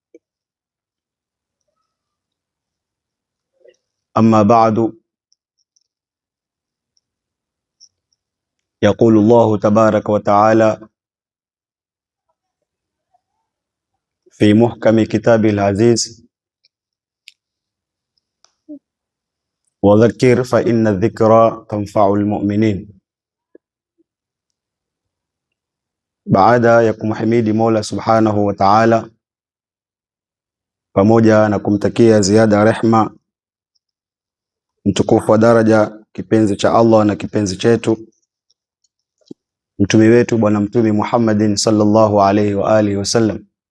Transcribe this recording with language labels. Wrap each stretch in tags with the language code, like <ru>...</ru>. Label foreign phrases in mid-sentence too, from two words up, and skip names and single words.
<ar>أما بعد، يقول الله تبارك وتعالى في محكم كتابه العزيز: وذكر فإن الذكرى تنفع المؤمنين.</ar> <sw>Baada ya kumhimidi Mola</sw> <ar>سبحانه وتعالى</ar> <sw>pamoja na kumtakia ziada rehma mtukufu wa daraja kipenzi cha Allah na kipenzi chetu mtume wetu bwana mtume Muhammadin</sw> <ar>صلى الله عليه وعلى آله وسلم,</ar>